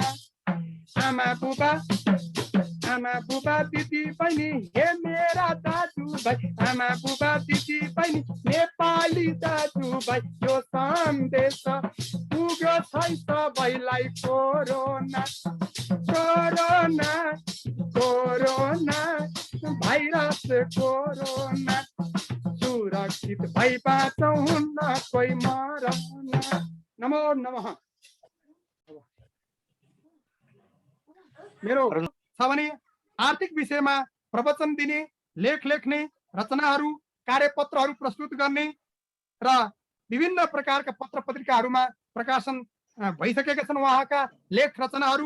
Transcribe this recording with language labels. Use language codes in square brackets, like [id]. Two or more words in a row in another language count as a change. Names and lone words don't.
[ne] आमा बुबा दिदी बहिनी हे मेरा दाजु भाइ, आमा बुबा दिदी बहिनी नेपाली दाजु भाइ, यो सन्देश पुग्यो छै सबैलाई। कोरोना कोरोना कोरोना भाइरस कोरोना, सुरक्षित भई बाँचौँ हुन्न कोही मरन। [sa] नमो नमः। [ne] मेरो छ भने आर्थिक विषयमा प्रवचन दिने, लेख लेख्ने, रचनाहरू, कार्यपत्रहरू प्रस्तुत गर्ने र विभिन्न प्रकारका पत्र पत्रिकाहरूमा प्रकाशन भइसकेका छन् उहाँका लेख रचनाहरू।